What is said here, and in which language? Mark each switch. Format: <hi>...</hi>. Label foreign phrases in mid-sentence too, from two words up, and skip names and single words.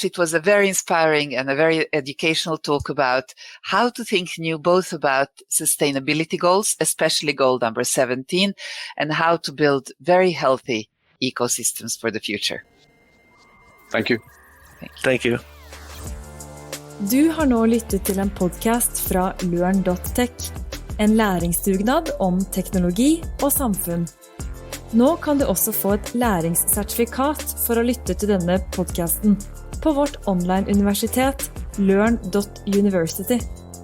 <en>It was a very inspiring and a very educational talk about how to think new, both about sustainability goals, especially goal number 17, and how to build very healthy ecosystems for the future. Thank you. Thank you.</en> <no>Du har nå lyttet til en podcast fra learn.tech, en læringsdugnad om teknologi og samfunn. Nå kan du også få et læringssertifikat for å lytte til denne podcasten på vårt online universitet learn.university.</no>